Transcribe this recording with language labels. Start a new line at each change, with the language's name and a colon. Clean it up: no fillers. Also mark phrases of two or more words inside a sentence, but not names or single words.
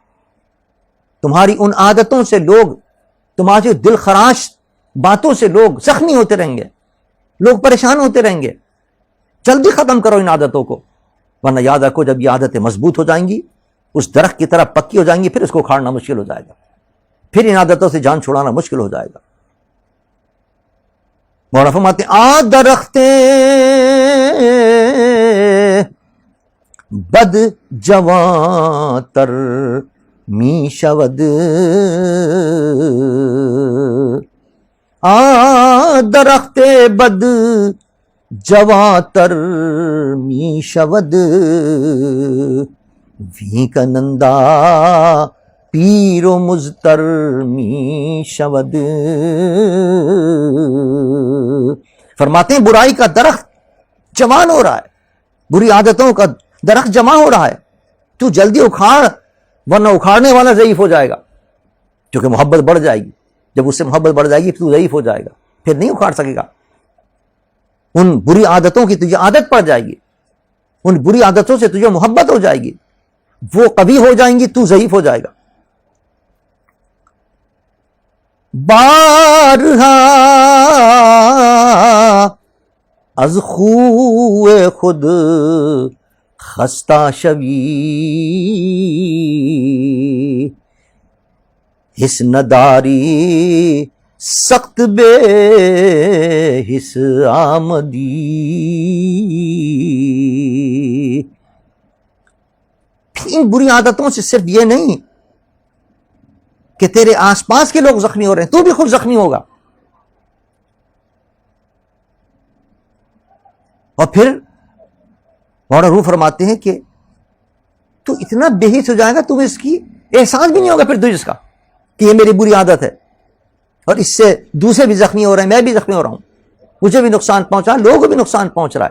Urdu: تمہاری ان عادتوں سے لوگ، تمہاری دل خراش باتوں سے لوگ زخمی ہوتے رہیں گے، لوگ پریشان ہوتے رہیں گے۔ جلدی ختم کرو ان عادتوں کو، ورنہ یاد رکھو جب یہ عادتیں مضبوط ہو جائیں گی، اس درخت کی طرح پکی ہو جائیں گی، پھر اس کو اکھاڑنا مشکل ہو جائے گا، پھر ان عادتوں سے جان چھڑانا مشکل ہو جائے گا۔ مولانا فرماتے ہیں
Persian: درختیں بد جوان تر می شود، درخت بد جوان تر می شود، وی کنندا پیر و مزتر می شود۔
Urdu: فرماتے ہیں برائی کا درخت جوان ہو رہا ہے، بری عادتوں کا درخت جمع ہو رہا ہے، تو جلدی اکھاڑ، ورنہ اکھاڑنے والا ضعیف ہو جائے گا، کیونکہ محبت بڑھ جائے گی۔ جب اس سے محبت بڑھ جائے گی تو ضعیف ہو جائے گا، پھر نہیں اکھاڑ سکے گا۔ ان بری عادتوں کی تجھے عادت پڑ جائے گی، ان بری عادتوں سے تجھے محبت ہو جائے گی، وہ قوی ہو جائیں گی، تو ضعیف ہو جائے گا۔
Persian: بارہا از خوئے خود خستہ شوی، حس نداری سخت بے حس آمدی۔
Urdu: ان بری عادتوں سے صرف یہ نہیں کہ تیرے آس پاس کے لوگ زخمی ہو رہے ہیں، تو بھی خود زخمی ہوگا۔ اور پھر مولانا روح فرماتے ہیں کہ تو اتنا بے حس ہو جائے گا، تمہیں اس کی احساس بھی نہیں ہوگا پھر تجھے اس کا کہ یہ میری بری عادت ہے، اور اس سے دوسرے بھی زخمی ہو رہے ہیں، میں بھی زخمی ہو رہا ہوں، مجھے بھی نقصان پہنچا، لوگوں کو بھی نقصان پہنچ رہا ہے۔